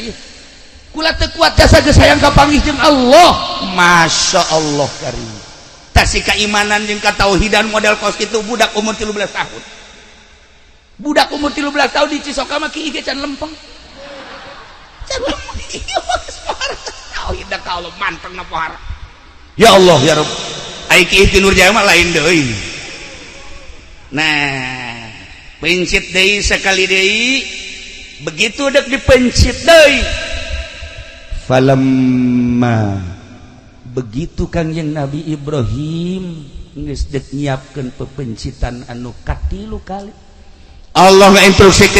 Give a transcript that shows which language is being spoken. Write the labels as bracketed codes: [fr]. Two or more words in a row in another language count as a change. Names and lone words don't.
[su] ieu kula teu kuat jasa geus hayang kapanggih jeung Allah [ar] ما شاء الله [su] karim si keimanan jeung katauhidan model kos itu budak umur 13 tahun budak umur 13 tahun di Cisoka mah kieu ge can lempeng can lempeng ieu mah geus pohara tauhid ka Allah mantengna pohara [ar] يا الله يا رب [su] ai kieu Nurjaya mah lain deui nah pencit deui sekali deui begitu dek dipencit deui falamma begitu Kangjeng Nabi Ibrahim geus dek nyiapkeun pepencitan anu katilu kali Allah ngainstruksikeun